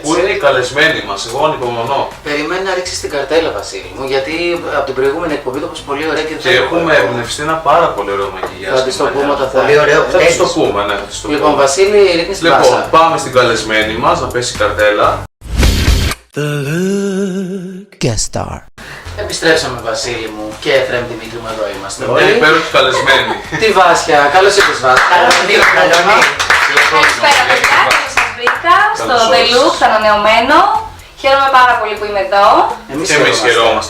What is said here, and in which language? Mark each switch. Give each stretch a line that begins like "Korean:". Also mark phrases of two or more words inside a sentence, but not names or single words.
Greek: Πού είναι οι καλεσμένοι μας, εγώ ανυπομονώ. Περιμένει να ρίξεις την καρτέλα, Βασίλη μου, γιατί από την προηγούμενη εκπομπή το είπες πολύ ωραία και Και δεν έχουμε εμπνευστεί ένα πάρα πολύ ωραίο μακιγιάζ. Θα της το πούμε όταν θα... Πολύ ωραίο. Θα της το πούμε, ναι, θα της το Λοιπόν, πούμε. Βασίλη, ρίχνεις την Λοιπόν, πάσα. πάμε στην καλεσμένη μας να πέσει η καρτέλα.
English: The look. Guest star.
Greek: Επιστρέψαμε, Βασίλη μου, και Εφραίμ Δημήτρη μου, εδώ είμαστε Μια όλοι. υπέροχη καλεσμένη. Τη Βάσια, καλώς ήρθες Βάσια. Καλησπέρα παιδιά, καλώς σας βρήκα στο Καλώς The όρισες. Look, το ανανεωμένο. Χαίρομαι πάρα πολύ που είμαι εδώ Και εμείς χαιρόμαστε